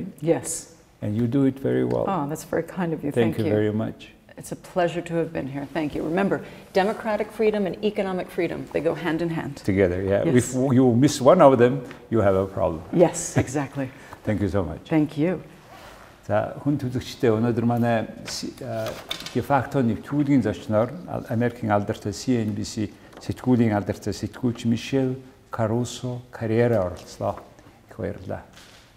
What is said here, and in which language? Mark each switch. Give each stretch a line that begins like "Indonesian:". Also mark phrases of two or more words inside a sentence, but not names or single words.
English: Yes. And you do it very well. Oh, that's very kind of you. Thank you very much. It's a pleasure to have been here. Thank you. Remember, democratic freedom and economic freedom, they go hand in hand. Together, yeah. Yes. If you miss one of them, you have a problem. Yes, exactly. Thank you so much. Thank you.
Mongolian: За, хүн төлөгчтэй өнөөдөр манай Defacto нэвтрүүлгийн зочноор Америкийн алдартай CNBC сэтгүүлийн алдартай сэтгүүлч Мишел Caruso-Cabrera оролцлоо. Их баярлалаа.